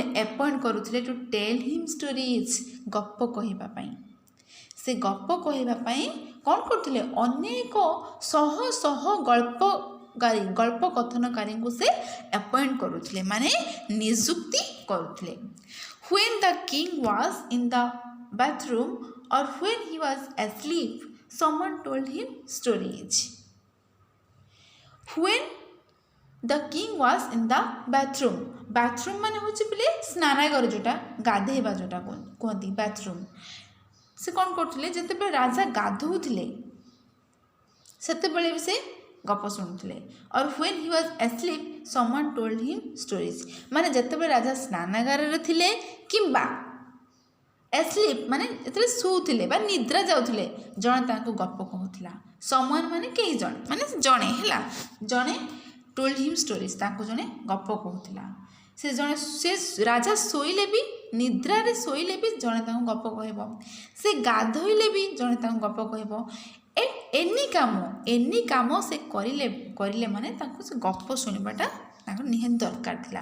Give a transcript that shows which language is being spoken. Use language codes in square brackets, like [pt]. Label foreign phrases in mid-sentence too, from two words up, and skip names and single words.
[or] ଆପଏଣ୍ଟ କରୁଥିଲେ [en] to tell him stories, [or] ଗପ କହିବା ପାଇଁ। ସେ ଗପ କହିବା ପାଇଁ କ'ଣ କରୁଥିଲେ? ଅନେକ ଶହ ଗଳ୍ପ କଥନକାରୀଙ୍କୁ ସେ ଆପଏଣ୍ଟ କରୁଥିଲେ ମାନେ ନିଯୁକ୍ତି କରୁଥିଲେ। [en] When the king was in the bathroom or when he was asleep, someone told him stories. When the king was in the bathroom [or] ମାନେ ହେଉଛି ପିଲେ ସ୍ନାନାଗାର, ଯେଉଁଟା ଗାଧେଇବା ଯେଉଁଟା କୁହନ୍ତି ବାଥରୁମ୍। ସେ କ'ଣ କରୁଥିଲେ? ଯେତେବେଳେ ରାଜା ଗାଧୋଉଥିଲେ ସେତେବେଳେ ବି ସେ ଗପ ଶୁଣୁଥିଲେ। [en] or when he was asleep, someone told him stories [or] ମାନେ ଯେତେବେଳେ ରାଜା ସ୍ନାନାଗାରରେ ଥିଲେ କିମ୍ବା asleep ମାନେ ଯେତେବେଳେ ଶୋଉଥିଲେ ବା ନିଦ୍ରା ଯାଉଥିଲେ, ଜଣେ ତାଙ୍କୁ ଗପ କହୁଥିଲା। someone ମାନେ କେହି ଜଣେ, ମାନେ ଜଣେ ହେଲା, ଜଣେ [en] told him stories, [or] ତାଙ୍କୁ ଜଣେ ଗପ କହୁଥିଲା। ସେ ରାଜା ଶୋଇଲେ ବି, ନିଦ୍ରାରେ ଶୋଇଲେ ବି ଜଣେ ତାଙ୍କୁ ଗପ କହିବ। ସେ ଗାଧୋଇଲେ ବି ଜଣେ ତାଙ୍କୁ ଗପ କହିବ। ଏନି କାମ ସେ କରିଲେ ମାନେ ତାଙ୍କୁ ସେ ଗପ ଶୁଣିବାଟା ତାଙ୍କର ନିହାତି ଦରକାର ଥିଲା।